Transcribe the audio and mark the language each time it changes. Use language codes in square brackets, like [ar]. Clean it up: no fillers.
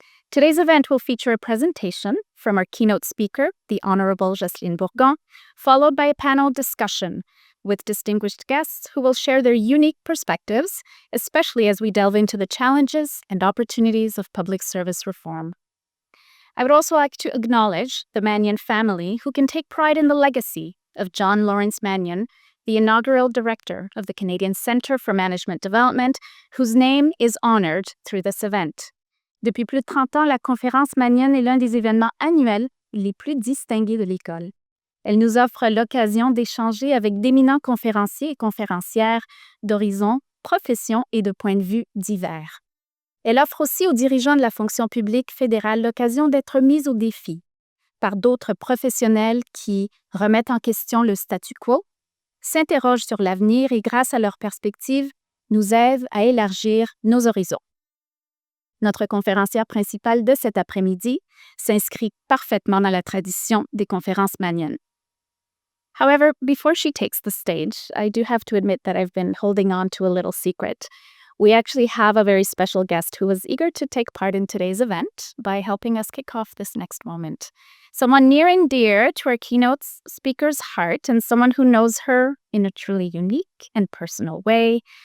[en] Today's event will feature a presentation from our keynote speaker, the Honourable Jocelyne Bourgon, followed by a panel discussion with distinguished guests who will share their unique perspectives, especially as we delve into the challenges and opportunities of public service reform. I would also like to acknowledge the Manion family who can take pride in the legacy of John Lawrence Manion, the inaugural director of the Canadian Centre for Management Development, whose name is honored through this event. [fr] Depuis plus de 30 ans, la conférence Manion est l'un des événements annuels les plus distingués de l'école. Elle nous offre l'occasion d'échanger avec d'éminents conférenciers et conférencières d'horizons, professions et de points de vue divers. Elle offre aussi aux dirigeants de la fonction publique fédérale l'occasion d'être mis au défi par d'autres professionnels qui remettent en question le statu quo, s'interrogent sur l'avenir et, grâce à leurs perspectives, nous aident à élargir nos horizons. Notre conférencière principale de cet après-midi s'inscrit parfaitement dans la tradition des conférences Manion. [en] However, before she takes the stage, I do have to admit that I've been holding on to a little secret. We actually have a very special guest who was eager to take part in today's event by helping us kick off this next moment. Someone near and dear to our keynote speaker's heart and someone who knows her in a truly unique and personal way.